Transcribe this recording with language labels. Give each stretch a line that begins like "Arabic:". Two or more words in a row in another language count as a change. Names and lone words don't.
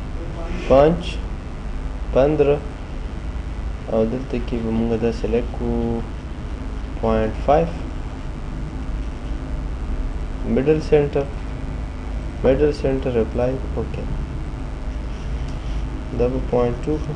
Pashto: 5.15 او دلته کې به موږ دا سلیکټ کړو 0.5
English: middle center apply okay
Pashto: دا به 0.2